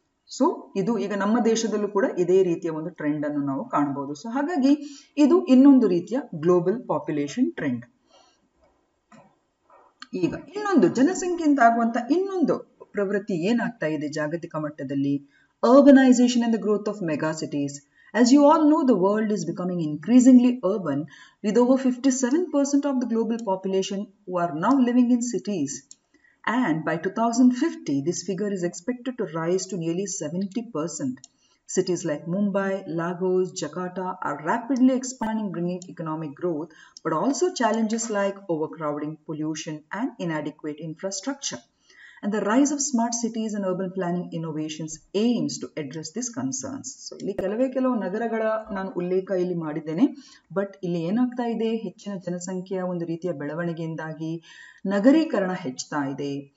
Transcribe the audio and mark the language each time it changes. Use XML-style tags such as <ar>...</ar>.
<kn>So ಇದು ಈಗ ನಮ್ಮ ದೇಶದಲ್ಲೂ ಕೂಡ ಇದೇ ರೀತಿಯ ಒಂದು ಟ್ರೆಂಡ್ ಅನ್ನು ನಾವು ಕಾಣಬಹುದು. ಸೊ ಹಾಗಾಗಿ ಇದು ಇನ್ನೊಂದು ರೀತಿಯ ಗ್ಲೋಬಲ್ ಪಾಪ್ಯುಲೇಷನ್ ಟ್ರೆಂಡ್. ಈಗ ಇನ್ನೊಂದು ಜನಸಂಖ್ಯೆಯಿಂದ ಆಗುವಂತ ಇನ್ನೊಂದು ಪ್ರವೃತ್ತಿ ಏನಾಗ್ತಾ ಇದೆ ಜಾಗತಿಕ ಮಟ್ಟದಲ್ಲಿ?</kn> <en>Urbanisation and the growth of mega cities. As you all know, the world is becoming increasingly urban, with over 57% of the global population who are now living in cities. And by 2050, this figure is expected to rise to nearly 70%. Cities like Mumbai, Lagos, Jakarta are rapidly expanding, bringing economic growth, but also challenges like overcrowding, pollution, and inadequate infrastructure. And the rise of smart cities and urban planning innovations aims to address these concerns.</en> <kn>So ಇಲ್ಲಿ ಕೆಲವು ನಗರಗಳ ನಾನು ಉಲ್ಲೇಖ ಇಲ್ಲಿ ಮಾಡಿದ್ದೇನೆ. But ಇಲ್ಲಿ ಏನಾಗ್ತಾ ಇದೆ, ಹೆಚ್ಚಿನ ಜನಸಂಖ್ಯೆಯ ಒಂದು ರೀತಿಯ ಬೆಳವಣಿಗೆಯಿಂದಾಗಿ ನಗರೀಕರಣ ಹೆಚ್ಚುತ್ತಾ ಇದೆ.</kn>